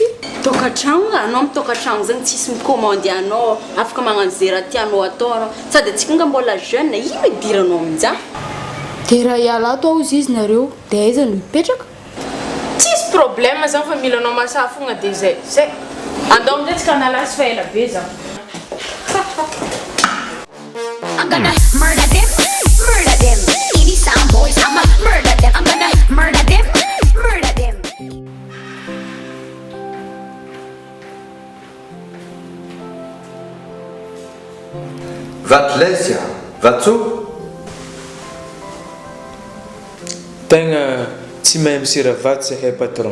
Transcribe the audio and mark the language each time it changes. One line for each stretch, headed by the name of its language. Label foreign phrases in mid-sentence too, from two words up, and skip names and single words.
Malagasy: Tokatrano anao amin'ny tokatrano zany tsisy mikomandy anao, afaka magnano zay raha tianao atao anao. Sady antsika nga mbola jeune, ino idiranao amin'izany? Dia raha hiala ato ao izy nareo, dia aiza no hipetraka? Tsisy problème zany fa mila anao masaha fogna dia zay. Zay. Andao amin'izay tsika nalasy fa ela be zany.
English: I'm gonna murder them, murder them. Any sound boys, I'ma murder them. I'm gonna murder them, murder them.
Malagasy: Vatlesia, vatso? Tegna tsy mahay misiravato zahay patron.